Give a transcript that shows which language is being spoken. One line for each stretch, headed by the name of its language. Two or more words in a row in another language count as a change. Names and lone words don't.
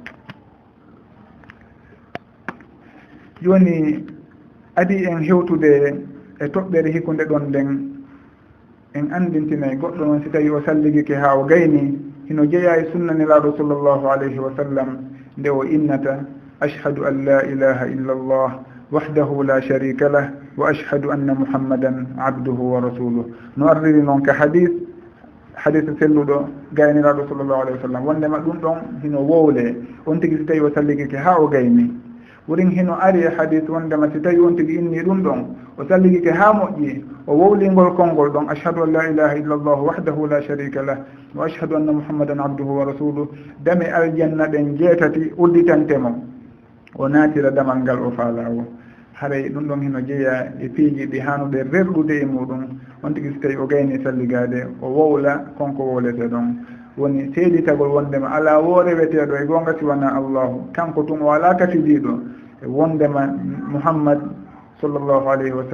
Fula: joni adi en hewtude e toɓɓere hikkude ɗon nden en andintinayi goɗɗo noon si tawi o salligike ha o gayni hino jeeya e sunnanelaɗo
Arabic: صلى الله عليه وسلم
Fula: nde o innata
Arabic: أشهد أن لا إله إلا الله وحده لا شريك له وأشهد أن محمدا عبده ورسوله
Fula: no arriri noon ka hadith selluɗo gayniraɗo
Arabic: صلى الله عليه وسلم
Fula: wondema ɗum ɗon hino wowle on tigui si tawi o salligike ha o gayni wurin hino ari e hadith wondema si tawi on tigui inni ɗum ɗon o salligike ha moƴƴi o wowlingol konngol ɗon
Arabic: أشهد أن لا إله إلا الله وحده لا شريك له وأشهد أن محمدا عبده ورسوله
Fula: dame aljanna ɗen jeetati udditantemo o naatira damal ngal o faalawo haray ɗum ɗon hino jeeya e piiji ɗi hanuɗe rerɗude e muɗum on tigui so tawi o gayni salligade o wowla konko wowlete ɗon woni seeditagol wondema ala wo reweteɗo e gonga siwana allahu kanko tun o ala kafidiɗo e wondema muhammad
Arabic: صلى الله عليه و